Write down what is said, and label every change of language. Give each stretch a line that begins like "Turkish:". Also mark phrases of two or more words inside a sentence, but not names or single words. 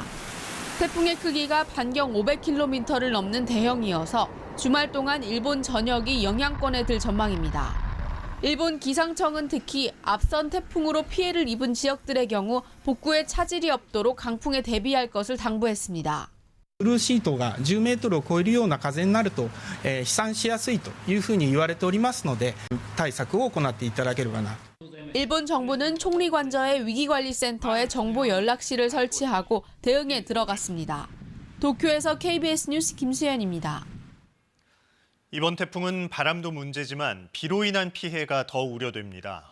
Korean: 태풍의 크기가 반경 500km를 넘는 대형이어서 주말 동안 일본 전역이 영향권에 들 전망입니다. 일본 기상청은 특히 앞선 태풍으로 피해를 입은 지역들의 경우 복구에 차질이 없도록 강풍에 대비할 것을 당부했습니다.
Japanese: ブルーシートが10メートルを超えるような風になると、飛散しやすいというふうに言われておりますので、対策を行っていただければな。
Korean: 일본 정부는 총리관저의 위기관리센터에 정보 연락실을 설치하고 대응에 들어갔습니다. 도쿄에서 KBS 뉴스 김수현입니다. 이번 태풍은 바람도 문제지만 비로 인한 피해가 더 우려됩니다.